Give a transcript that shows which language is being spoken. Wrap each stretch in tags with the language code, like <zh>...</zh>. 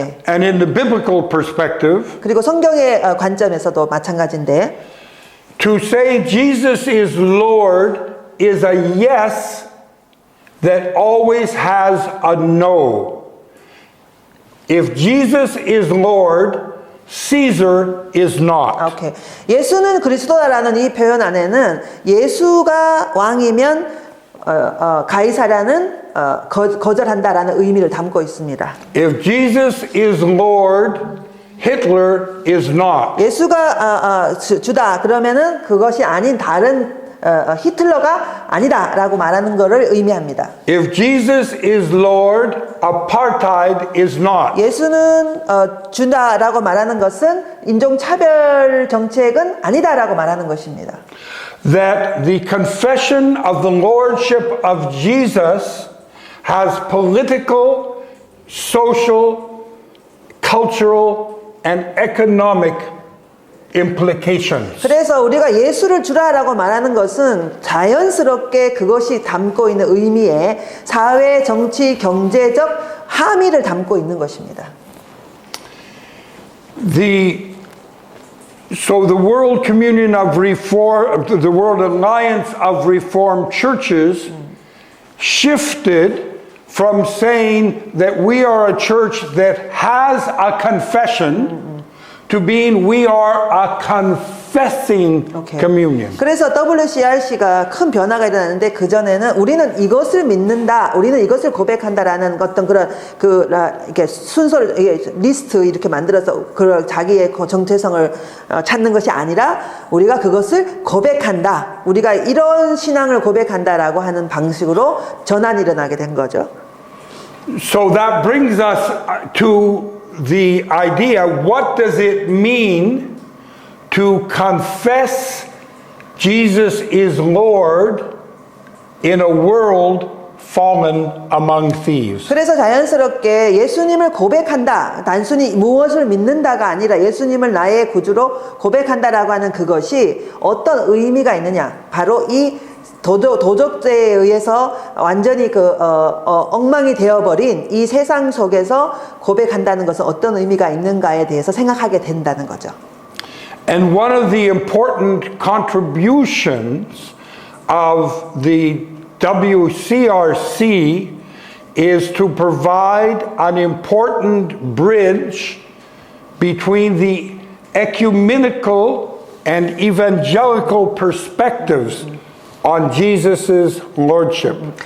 <en>and in the biblical perspective,</en> <ko>그리고 성경의 관점에서도 마찬가지인데</ko> <en>to say Jesus is Lord is a yes that always has a no. If Jesus is Lord, Caesar is not.</en> <ko>오케이. 예수는 그리스도다라는 이 표현 안에는 예수가 왕이면 가이사라는 거절한다라는 의미를 담고 있습니다.</ko> <en>If Jesus is Lord, Hitler is not.</en> <ko>예수가 주다 그러면은 그것이 아닌 다른 히틀러가 아니다라고 말하는 것을 의미합니다.</ko> <en>If Jesus is Lord, apartheid is not.</en> <ko>예수는 주다라고 말하는 것은 인종차별 정책은 아니다라고 말하는 것입니다.</ko> <en>That the confession of the lordship of Jesus has political, social, cultural, and economic implications.</en> <ko>그래서 우리가 예수를 주라라고 말하는 것은 자연스럽게 그것이 담고 있는 의미에 사회, 정치, 경제적 함의를 담고 있는 것입니다.</ko> <en>So the World Communion of Reform, the World Alliance of Reformed Churches shifted from saying that we are a church that has a confession to being we are a confessing communion.</en> <ko>그래서 WCRC가 큰 변화가 일어났는데 그 전에는 우리는 이것을 믿는다, 우리는 이것을 고백한다라는 어떤 그런 이렇게 순서를 리스트 이렇게 만들어서 그 자기의 정체성을 찾는 것이 아니라 우리가 그것을 고백한다, 우리가 이런 신앙을 고백한다라고 하는 방식으로 전환이 일어나게 된 거죠.</ko> <en>So that brings us to the idea, what does it mean to confess Jesus is Lord in a world fallen among thieves?</en> <ko>그래서 자연스럽게 예수님을 고백한다, 단순히 무엇을 믿는다가 아니라 예수님을 나의 구주로 고백한다라고 하는 그것이 어떤 의미가 있느냐, 바로 이 도적죄에 의해서 완전히 엉망이 되어버린 이 세상 속에서 고백한다는 것은 어떤 의미가 있는가에 대해서 생각하게 된다는 거죠.</ko> <en>And one of the important contributions of the WCRC is to provide an important bridge between the ecumenical and evangelical perspectives on Jesus' lordship.</en>